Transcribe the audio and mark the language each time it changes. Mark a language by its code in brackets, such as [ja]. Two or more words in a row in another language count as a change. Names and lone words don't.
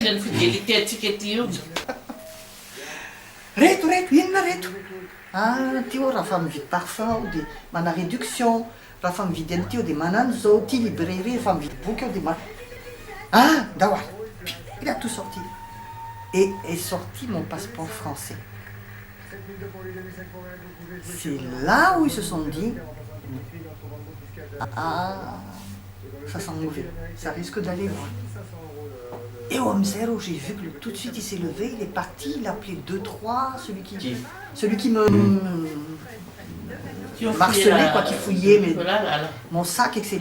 [fr] den fidelité [mg] Reto, inona reto? Ah, ty ô raha fa mividy parfum aho dia mana réduction. Raha fa mividy an'ity aho dia manano zao. Ty librairie fa mividy boky aho dia Ah, dahoy. [fr] Il a tout sorti. Et est sorti mon passeport français. C'est là où ils se sont dit ah, ça sent mauvais, ça risque d'aller loin. Et au Zéro, j'ai vu que tout de suite il s'est levé, il est parti, il a appelé 2-3, celui qui me marcelait, quoi, qui fouillait mon sac, etc.